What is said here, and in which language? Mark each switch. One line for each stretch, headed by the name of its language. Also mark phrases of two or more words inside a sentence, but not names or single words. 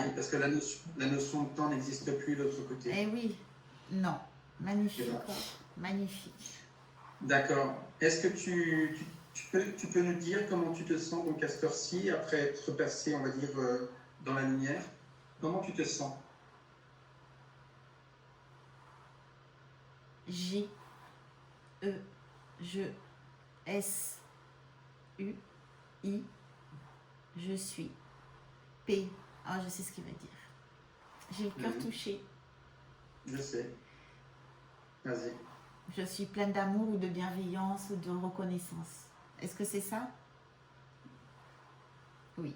French: Oui, parce que la notion de temps n'existe plus de l'autre côté. Eh oui. Non. Magnifique. D'accord. Magnifique. D'accord. Est-ce que tu peux nous dire comment tu te sens donc à cette heure-ci, après être passé, on va dire, dans la lumière? Comment tu te sens? J. E. Je. S. U. I. Je suis. P. Ah, je sais ce qu'il va dire. J'ai le cœur touché. Je sais. Vas-y. Je suis pleine d'amour ou de bienveillance ou de reconnaissance. Est-ce que c'est ça? Oui.